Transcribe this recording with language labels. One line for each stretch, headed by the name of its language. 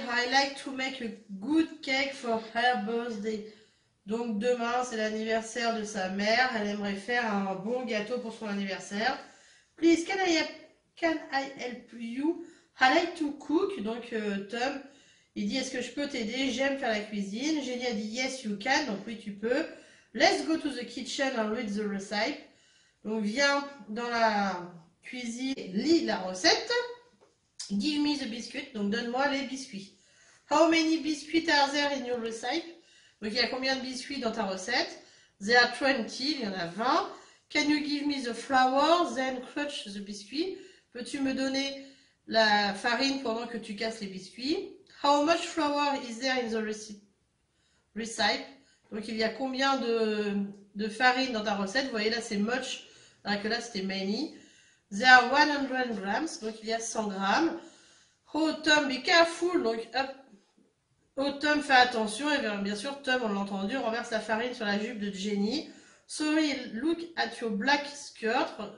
English: I like to make a good cake for her birthday.
French: Donc demain, c'est l'anniversaire de sa mère. Elle aimerait faire un bon gâteau pour son anniversaire.
English: Please, can I help you? I like to cook.
French: Donc, Tom, il dit, est-ce que je peux t'aider? J'aime faire la cuisine. Jenny a dit,
English: yes, you can.
French: Donc, oui, tu peux.
English: Let's go to the kitchen and read the recipe.
French: Donc, viens dans la cuisine, lis la recette.
English: Give me the biscuit.
French: Donc, donne-moi les biscuits.
English: How many biscuits are there in your recipe?
French: Donc, il y a combien de biscuits dans ta recette?
English: There are 20.
French: Il y en a 20.
English: Can you give me the flour, then crush the biscuit?
French: Peux-tu me donner la farine pendant que tu casses les biscuits?
English: How much flour is there in the recipe?
French: Donc, il y a combien de farine dans ta recette? Vous voyez, là, c'est much, alors que là, c'était many.
English: There are 100 grams.
French: Donc, il y a 100 grammes.
English: Oh, Tom, be careful.
French: Donc, hop. Oh, Tom, fais attention. Et bien sûr, Tom, on l'a entendu, renverse la farine sur la jupe de Jenny.
English: Sorry, look at your black skirt.